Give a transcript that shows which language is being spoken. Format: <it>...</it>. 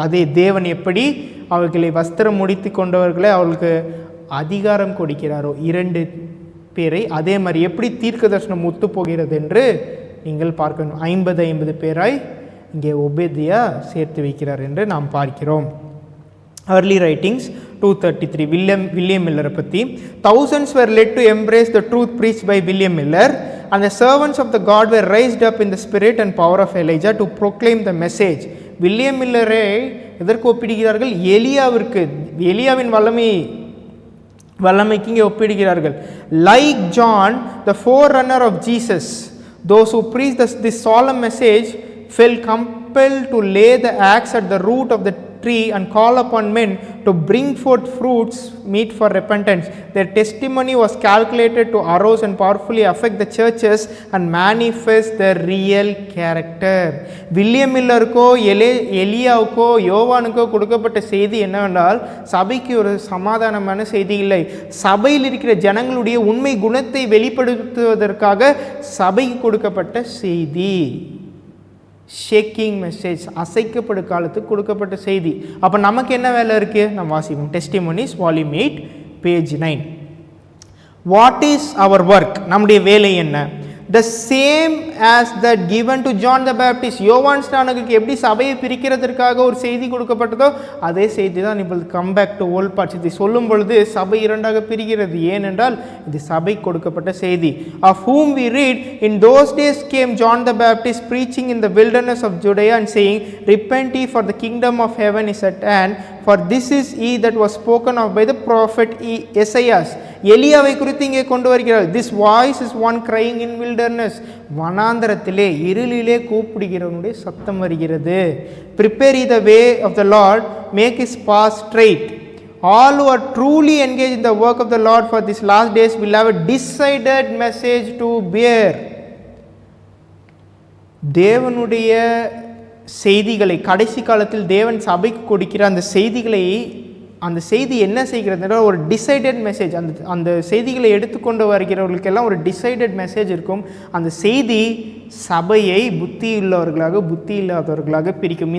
<ta>அதே தேவன் எப்படி அவர்களை வஸ்திரம் முடித்து கொண்டவர்களை அவர்களுக்கு அதிகாரம் கொடுக்கிறாரோ 2 பேரை, அதே மாதிரி எப்படி தீர்க்க தரிசனம் ஒத்து போகிறது என்று நீங்கள் பார்க்கணும். 50 பேராய் இங்கே ஒபேதியா சேர்த்து வைக்கிறார் என்று நாம் பார்க்கிறோம். early writings 233 வில்லியம் மில்லரை பற்றி.</ta> <en>thousands were led to embrace the truth preached by William Miller and the servants of the God were raised up in the spirit and power of Elijah to proclaim the message.</en> <ta>William மில்லரை எதற்கு ஒப்பிடுகிறார்கள்? எலியாவின் வல்லமைக்கு இங்கே ஒப்பிடுகிறார்கள்.</ta> <en>Like John the forerunner of Jesus, those who preached this solemn message felt compelled to lay the axe at the root of the tree and call upon men to bring forth fruits meet for repentance. Their testimony was calculated to arouse and powerfully affect the churches and manifest their real character.</en> <ta>William மில்லருக்கோ எலியாவுக்கோ யோவானுக்கோ கொடுக்கப்பட்ட செய்தி என்னவென்றால், சபைக்கு ஒரு சமாதானமான செய்தி இல்லை, சபையில் இருக்கிற ஜனங்களுடைய உண்மை குணத்தை வெளிப்படுத்துவதற்காக சபைக்கு கொடுக்கப்பட்ட செய்தி. ஷேக்கிங் மெசேஜ், அசைக்கப்படும் காலத்துக்கு கொடுக்கப்பட்ட செய்தி. அப்போ நமக்கு என்ன வேலை இருக்குது? நம்ம வாசிப்போம். Testimonies volume 8 page 9.</ta> <en>What is our work?</en> <ta>நம்முடைய வேலை என்ன?</ta> <en>the same as that given to John the Baptist.</en> <ta>யோவான் ஸ்நானகருக்கு எப்படி சபையை பிரிக்கிறதுக்காக ஒரு செய்தி கொடுக்கப்பட்டதோ அதே செய்தி தான் இப்போ</ta> <en>Come back to old parts.</en> <ta>இதை சொல்லும் பொழுது சபை 2ஆக பிரிகிறது. ஏனென்றால் இது சபை கொடுக்கப்பட்ட செய்தி.</ta> <en>of whom we read, in those days came John the Baptist preaching in the wilderness of Judea and saying, repent ye, for the kingdom of heaven is at hand, for this is he that was spoken of by the prophet Esaias.</en> <ta>எலியாவை குறித்து இங்கே கொண்டு வருகிறார்.</ta> <en>this voice is one crying in wilderness.</en> <ta>வனாந்தரத்திலே இருளிலே கூப்பிடுகிறவனுடைய சத்தம் வருகிறது.</ta> <en>prepare ye the way of the Lord, make his path straight. All who are truly engaged in the work of the Lord for these last days will have a decided message to bear.</en> <ta>தேவனுடைய செய்திகளை கடைசி காலத்தில் தேவன் சபைக்கு கொடுக்கிற அந்த செய்திகளை, அந்த செய்தி என்ன செய்கிறது ஒரு டிசைடட் மெசேஜ். அந்த செய்திகளை எடுத்துக்கொண்டு வருகிறவர்களுக்கெல்லாம் ஒரு டிசைடட் மெசேஜ் இருக்கும். அந்த செய்தி சபையை புத்தி உள்ளவர்களாக புத்தி இல்லாதவர்களாக பிரிக்கும்.</ta>